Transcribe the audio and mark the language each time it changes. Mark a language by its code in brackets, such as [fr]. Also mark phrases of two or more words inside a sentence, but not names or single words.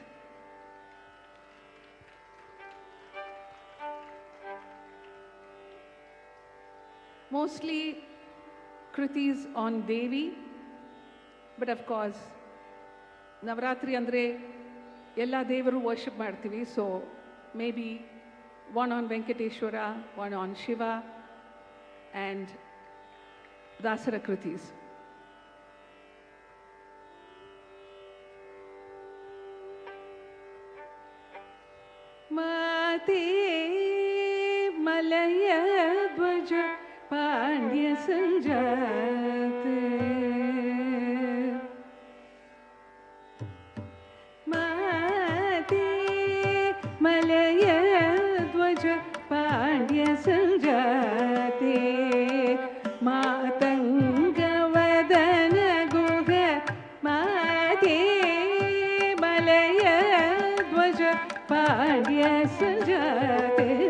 [en] mostly kritis on Devi, but of course [kn] ನವರಾತ್ರಿ ಅಂದರೆ ಎಲ್ಲ ದೇವರು [en] ವರ್ಷಿಪ್ ಮಾಡ್ತೀವಿ. so may be one on Venkateshwara, one on Shiva, and Dasara Kritis. [sa] माते मलय ध्वज पाण्ड्य संजाते माते मलय ಪಾಂಡ್ಯ ಸಂಜಾತೆ ಮಾತಂಗ ವದನ ಗುಹ ಮಾತೆ ಮಲಯ ಧ್ವಜ ಪಾಂಡ್ಯ ಸಂಜಾತೆ